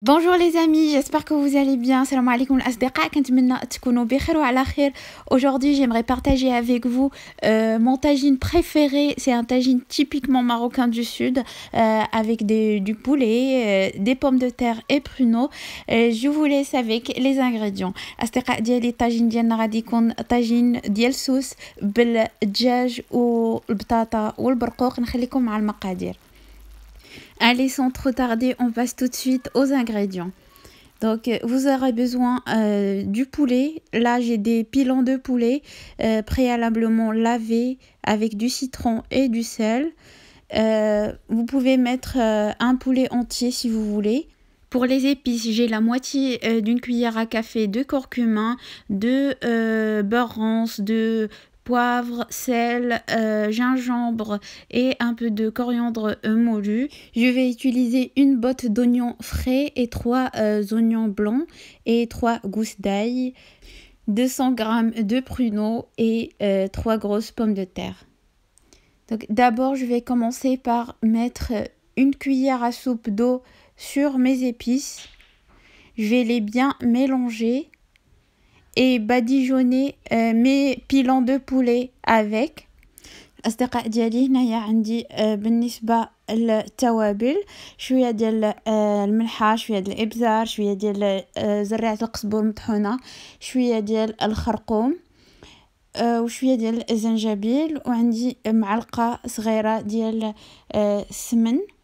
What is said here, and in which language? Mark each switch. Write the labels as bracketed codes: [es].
[fr] Bonjour les amis, j'espère que vous allez bien. [ar] Salam alaikum الأصدقاء, كنتمنى تكونوا بخير وعلى خير. [fr] Aujourd'hui, j'aimerais partager avec vous mon tagine préféré. C'est un tagine typiquement marocain du sud avec du poulet, des pommes de terre et pruneaux. Je vous laisse avec les ingrédients. [ar] أصدقاء ديالي الطاجين ديالنا غادي يكون طاجين ديال سوس بالدجاج والبطاطا والبرقوق. نخليكم مع المقادير. [fr] Allez, sans trop tarder, on passe tout de suite aux ingrédients. Donc, vous aurez besoin du poulet. Là, j'ai des pilons de poulet préalablement lavés avec du citron et du sel. Vous pouvez mettre un poulet entier si vous voulez. Pour les épices, j'ai la moitié d'une cuillère à café de curcuma, de beurre rance, de poivre, sel, gingembre et un peu de coriandre moulu. Je vais utiliser une botte d'oignons frais et 3 oignons blancs et 3 gousses d'ail, 200 g de pruneaux et 3 grosses pommes de terre. Donc d'abord, je vais commencer par mettre une cuillère à soupe d'eau sur mes épices. Je vais les bien mélanger et badigeonner mes pilons de poulet avec. [ar] الأصدقاء ديالي هنايا عندي بالنسبة للتوابل شوية ديال الملحة، شوية ديال الإبزار، شوية ديال زريعة القزبر مطحونة، شوية ديال الخرقوم وشوية ديال الزنجبيل، وعندي معلقة صغيرة ديال السمن.